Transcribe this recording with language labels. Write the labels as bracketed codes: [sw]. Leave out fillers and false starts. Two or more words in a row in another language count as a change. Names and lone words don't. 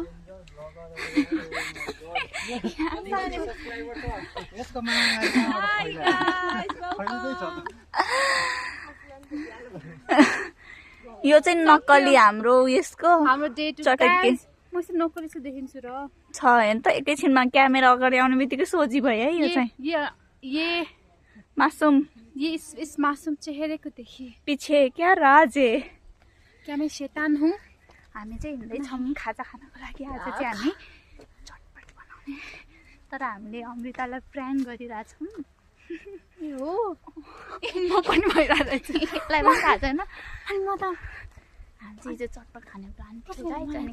[ne] यसको माग यो चाहिँ नक्कली हाम्रो यसको [en] day two [ne] चटक्के म चाहिँ नोकरी चाहिँ देखिन्छु र छ हेर्नु त एकैछिनमा क्यामेरा अगाडि आउने बित्तिकै सोझी भयो है यो चाहिँ [hi] ये मासुम ये इस मासूम चेहरे को देखिए पिछे क्या राज है क्या मैं शैतान हूँ [ne] हामी चाहिँ हिँड्दैछौँ खाजा खानको लागि आज चाहिँ हामी चटपट बनाउने तर हामीले अमृतालाई प्र्याङ्क गरिरहेछौँ हो म पनि भइरहेको छु यसलाई पनि थाहा छैन अनि म त हामी चाहिँ हिजो चटपट खाने प्लान थियो